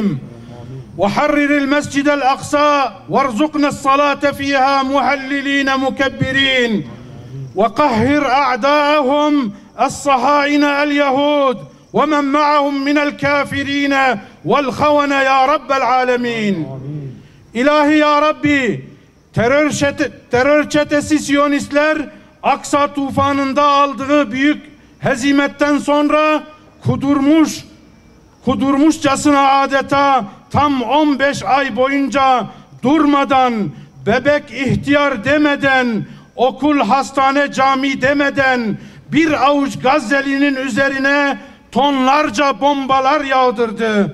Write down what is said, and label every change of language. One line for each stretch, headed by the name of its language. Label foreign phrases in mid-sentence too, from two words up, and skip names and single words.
Arabic: وحرر المسجد الأقصى وارزقنا الصلاة فيها مهللين مكبرين. وقهر أعداءهم الصهاينة اليهود ومن معهم من الكافرين والخونة يا رب العالمين.
Turkish: İlahi ya Rabbi, terör çetesi Siyonistler Aksa tufanında aldığı büyük hezimetten sonra kudurmuşçasına adeta tam 15 ay boyunca durmadan, bebek ihtiyar demeden, okul, hastane, cami demeden bir avuç Gazze'linin üzerine tonlarca bombalar yağdırdı.